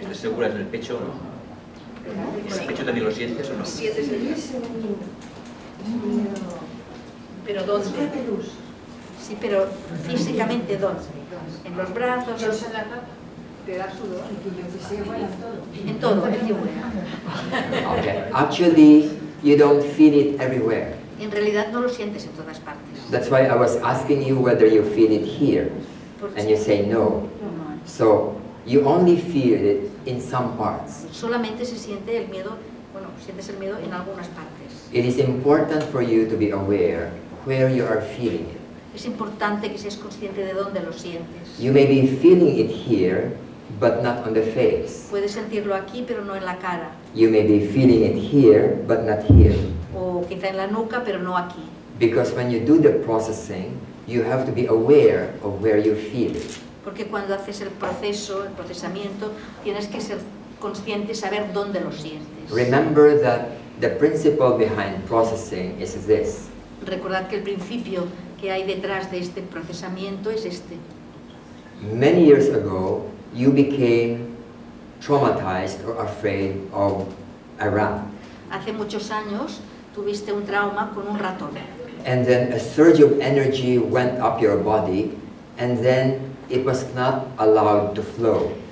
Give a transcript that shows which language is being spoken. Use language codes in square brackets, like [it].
[es] ¿Estás segura en el pecho o no? ¿En el pecho también lo sientes o no? ¿Sientes el ese miedo. Es miedo. ¿Pero dónde? Falta luz. Sí, pero físicamente ¿dónde? En los brazos, Entonces la rata te da sudor. Y que yo que sé, bueno, todo. en todo, [en] everywhere. Okay. Actually, you don't feel it everywhere. [es] En realidad no lo sientes en todas partes. [en] That's why I was asking you whether you feel it here. And you say no. So you only feel it in some parts. [es] Solamente se siente el miedo, bueno, sientes el miedo en algunas partes. [en] It is important for you to be aware where you are feeling it. [es] Es importante que seas consciente de dónde lo sientes. [en] You may be feeling it here, but not on the face. [es] Puedes sentirlo aquí, pero no en la cara. [en] You may be feeling it here, but not here. [es] O quizá en la nuca, pero no aquí. [en] Because when you do the processing, you have to be aware of where you feel it. [es] Porque cuando haces el proceso, el procesamiento, tienes que ser consciente, saber dónde lo sientes. [en] Remember that the principle behind processing is this. [es] Recordad que el principio que hay detrás de este procesamiento es este. [en] Many years ago, you became traumatized or afraid of a rat. [es] Hace muchos años tuviste un trauma con un ratón. [en] And then a surge of energy went up your body, and then it was not allowed to flow.